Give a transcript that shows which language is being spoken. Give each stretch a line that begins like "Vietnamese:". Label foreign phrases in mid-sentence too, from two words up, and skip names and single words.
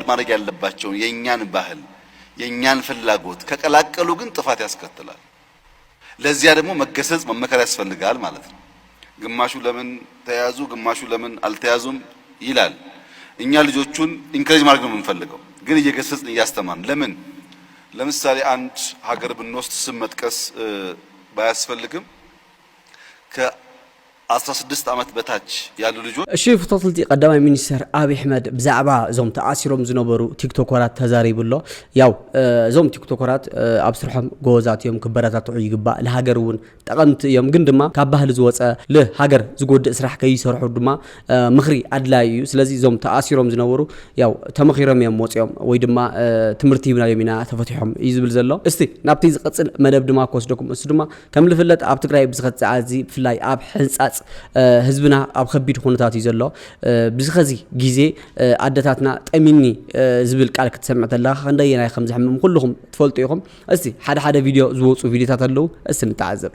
Amharic: ማድረግ ያለባቸውን የኛን ባህል የኛን ፍላጎት ከቀላቀሉ ግን ጥፋት ያስከትላል ለዚያ ደግሞ መገሰጽ መመከር ያስፈልጋል ማለት ነው ግማሹ ለምን ተያዙ ግማሹ ለምን አልተያዙም ይላል እኛ ልጆቹን ኢንከሬጅ ማድረግ ነው የምንፈልገው ግን እየገሰጽን እያስተማርን ለምሳሌ አንድ ሀገር ብንወስድ ስም መጥቀስ ባያስፈልግም ከ16 ዓመት በታች ያሉ ልጆች
Tigrinya: እሺ ፍቶትልቲ ቀዳማይ ሚኒስተር አብይ አሕመድ ብዛዕባ ዞም ተኣሲሮም ዝነበሩ ቲክቶከራት ተዛሪብሎ ያው ዞም ቲክቶከራት ኣብ ስርሖም ጎዛት እዮም ክበረታትዑ ይግባእ ለሃገር ውን ጠቐምቲ እዮም ግን ድማ ካብ ባህሊ ዝወፀ ለሃገር ዝጎድእ ስራሕ ከይሰርሑ ድማ ምኽሪ ኣድላይ እዩ ስለዚ ዞም ተኣሲሮም ዝነበሩ ያው ተመኺሮም እዮም ወፅኦም ወይ ድማ ትምህርቲ ይብናዮም ኢና ተፈቲሖም እዩ ዝብል ዘሎ እስቲ ናብቲ ዝቕፅል መደብ ድማ ክወስደኩም እሱ ድማ ከም ዝፍለጥ ኣብ ትግራይ ብዝኸፅዓ እዚ ብፍላይ ኣብ ሕንፃፅ ህዝብና ኣብ ከቢድ ኩነታት እዩ ዘሎ ብዝኸዚ ግዜ ኣደታትና ጠሚኒ ዝብል ቃል ክትሰምዕ ተለኻ ክንደየናይ ከም ዝሕምም ኩልኩም ትፈልጡ ኢኹም እስቲ ሓደ ቪድዮ ዝወፁ ቪድዮታት ኣለው እስቲ ንተዓዘብ